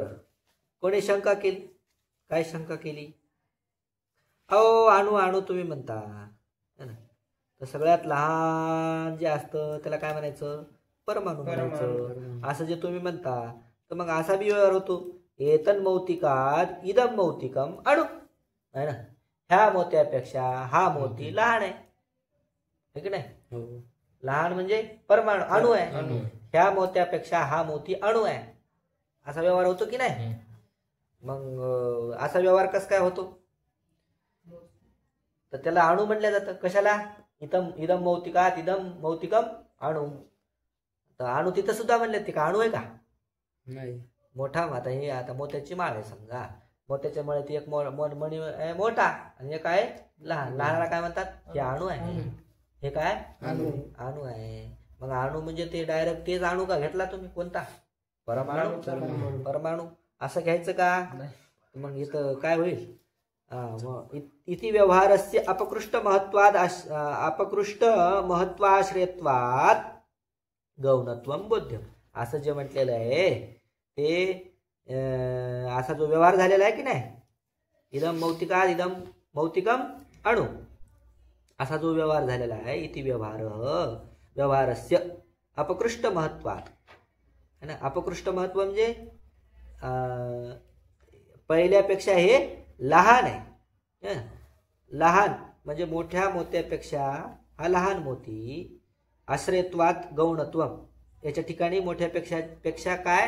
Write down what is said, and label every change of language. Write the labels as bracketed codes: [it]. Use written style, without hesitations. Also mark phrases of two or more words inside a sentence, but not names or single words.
[mr] कोणी शंका केली? काय शंका केली? अहो अणू अणू तुम्ही म्हणता [hi] है ना, [mr] तर सगळ्यात लहान जे असतं त्याला काय म्हणायचं? परमाणू म्हणायचं. असं जे तुम्ही म्हणता तर मग असा बी व्यवहार होतो. [sa] एतन मौतिकात इदम मौतिकम अणु [mr] आहे ना. ह्या मोत्यापेक्षा हा मोती लहान आहे, है की नाही? हो. लहान म्हणजे परमाणू अणू आहे. अणु. ह्या मोत्यापेक्षा हा मोती अणू आहे, असा व्यवहार होतो की नाही? मग असा व्यवहार कसा काय होतो? तर त्याला अणू म्हणलं जातं. कशाला? [sa] इदम इदम मौतिकात इदम मौतिकम अणु. [mr] तर अणू तिथं सुद्धा म्हणले ते का अणू आहे का? नाही. मोठा आता हे आता मोत्याची माळ आहे समजा. मोत्याच्या मळ्यात एक मणी आहे मोठा आणि एक आहे लहान. लहानाला काय म्हणतात? हे अणू आहे. हे काय? अणू आहे. मग अणू म्हणजे ते डायरेक्ट तेच अणू का घेतला तुम्ही? कोणता? परमाणू. परमाणू असं घ्यायचं का? मग इथं काय होईल? [sa] इति व्यवहारस्य अपकृष्ट महत्वाश्रयत्वात् गौणत्वं बोध्यम. [mr] असं जे म्हटलेलं आहे ते असा जो व्यवहार झालेला आहे की नाही, [sa] इदम मौतिकात इदम मौतिकम अणु, [mr] असा जो व्यवहार झालेला आहे, [sa] इति व्यवहारस्य अपकृष्ट महत्वात [hi] है ना. [mr] अपकृष्ट महत्व म्हणजे पहिल्यापेक्षा हे लहान आहे. लहान म्हणजे मोठ्या मोत्यापेक्षा हा लहान मोती. [sa] आश्रयत्वात गौणत्वम, [mr] याच्या ठिकाणी मोठ्यापेक्षा काय?